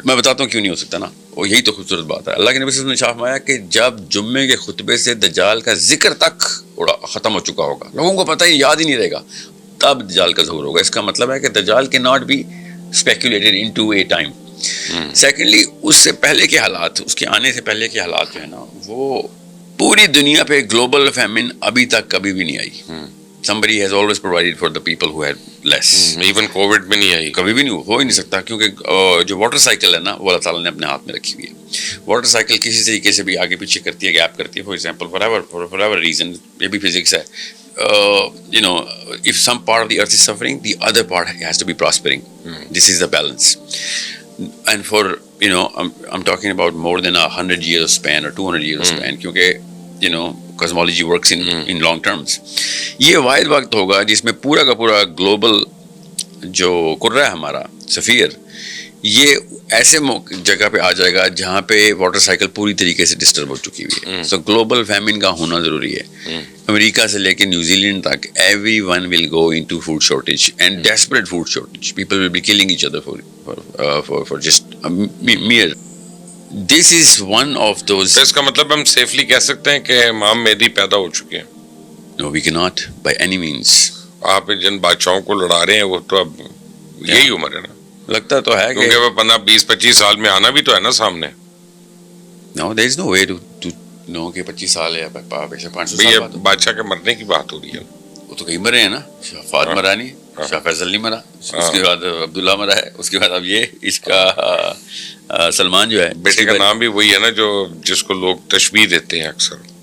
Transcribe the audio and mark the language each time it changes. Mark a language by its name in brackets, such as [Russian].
[Urdu] میں بتاتا ہوں کیوں نہیں ہو سکتا نا, وہ یہی تو خوبصورت بات ہے. اللہ کے نبی صلی اللہ علیہ وسلم نے شاہ فرمایا کہ جب جمعے کے خطبے سے دجال کا ذکر تک ختم ہو چکا ہوگا, لوگوں کو پتہ ہی یاد ہی نہیں رہے گا, تب دجال کا ظہور ہوگا. اس کا مطلب ہے کہ دجال کے [English] Not be speculated into a time. [Urdu] Secondly اس سے پہلے کے حالات, اس کے آنے سے پہلے کے حالات جو ہے نا, وہ پوری دنیا پہ گلوبل فیمن ابھی تک کبھی بھی نہیں آئی. [English] Somebody has always provided for the people who had less. [Urdu] Even COVID میں نہیں آئی, کبھی بھی نہیں ہو ہی نہیں سکتا کیونکہ جو واٹر سائیکل ہے نا وہ اللہ تعالیٰ نے اپنے ہاتھ میں رکھی ہوئی ہے. واٹر سائیکل کسی طریقے سے بھی آگے پیچھے کرتی ہے, گیپ کرتی ہے. [English] for example for ever reason, [Urdu] یہ بھی فزکس ہے. [English] You know, if some part of the earth is suffering, the other part has to be prospering. This is the balance. And for, you know, I'm talking about more than 100 years span or 200 years span, [Urdu] کیونکہ [English] you know cosmology works in long terms. [Urdu] یہ واحد وقت ہوگا جس میں پورا کا پورا گلوبل جو کرہ ہے ہمارا سفیر, یہ ایسے جگہ پہ آ جائے گا جہاں پہ واٹر سائیکل پوری طریقے سے ڈسٹرب ہو چکی ہوئی ہے. سو گلوبل فیمن کا ہونا ضروری ہے. [English] امریکہ سے لے کے نیوزی لینڈ تک everyone will go into food shortage and desperate food shortage. People will be killing each other for just mere. This is one of those. [Urdu] اس کا مطلب ہم سیفلی کہہ سکتے ہیں کہ امام مہدی پیدا ہو چکے ہیں. [English] No, we cannot by any means. [Urdu] آپ جن بادشاہوں کو لڑا رہے ہیں وہ تو اب یہی عمر ہے نا. لگتا تو ہے کیونکہ وہ 15-20-25 سال میں آنا بھی تو ہے نا سامنے. [English] No, there is no way to know [Urdu] کہ 25 سال ہے یا 500 سال. یہ بادشاہ کے مرنے کی بات ہو رہی ہے. وہ تو کئی مرے ہیں نا. شاہ فہد مرا نہیں, شاہ فیصل نہیں مرا, اس کے بعد عبداللہ مرا ہے, اس کے بعد اب یہ اس کا سلمان جو ہے بیٹے کا نام بھی وہی ہے نا جو جس کو لوگ تشبیہ دیتے ہیں اکثر.